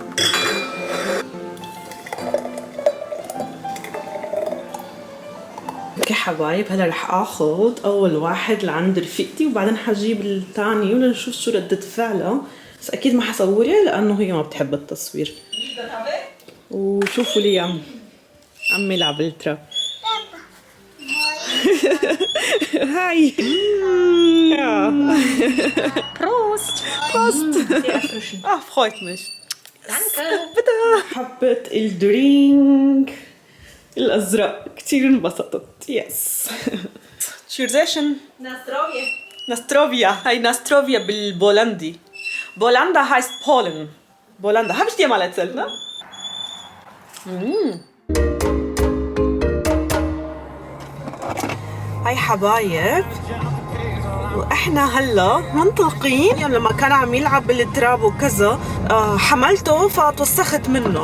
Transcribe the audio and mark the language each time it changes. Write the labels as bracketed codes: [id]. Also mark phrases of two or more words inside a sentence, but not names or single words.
[ar] اوكي حبايب، هلا رح اخذ اول واحد لعند رفيقتي وبعدين حجيب الثاني ولنشوف شو ردة فعله. بس اكيد ما حصورها لانه هي ما بتحب التصوير. وشوفوا لي عم يلعب التراب. [de] هاي Prost! Prost! Sehr erfrischend. Ah, freut mich. Danke. Bitte. [ar] حبيت الدرينك الأزرق كتير انبسطت. يس. تشيرزيشن. [pl] ناستروفيا. ناستروفيا. [ar] هاي ناستروفيا بالبولندي. [de] بولندا heißt Polen. بولندا. Hab ich dir mal erzählt, ne? [ar] هاي حبايب، واحنا هلا منطلقين. يعني لما كان عم يلعب بالتراب وكذا حملته فتوسخت منه.